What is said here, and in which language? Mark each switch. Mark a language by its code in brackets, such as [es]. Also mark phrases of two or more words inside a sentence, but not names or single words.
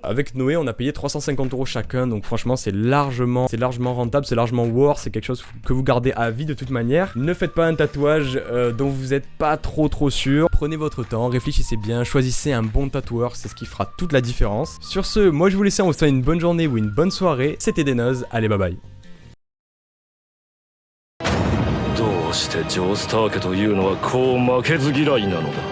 [fr] Avec Noé on a payé 350 € chacun, donc franchement c'est largement rentable, c'est largement worth, c'est quelque chose que vous gardez à vie de toute manière. Ne faites pas un tatouage dont vous êtes pas trop sûr. Prenez votre temps, réfléchissez bien, choisissez un bon tatoueur, c'est ce qui fera toute la différence. Sur ce, moi je vous laisse, on vous souhaite une bonne journée ou une bonne soirée. C'était Denoz, allez bye bye. [ja] どうしてジョー・スター家というのはこう負けず嫌いなのだ。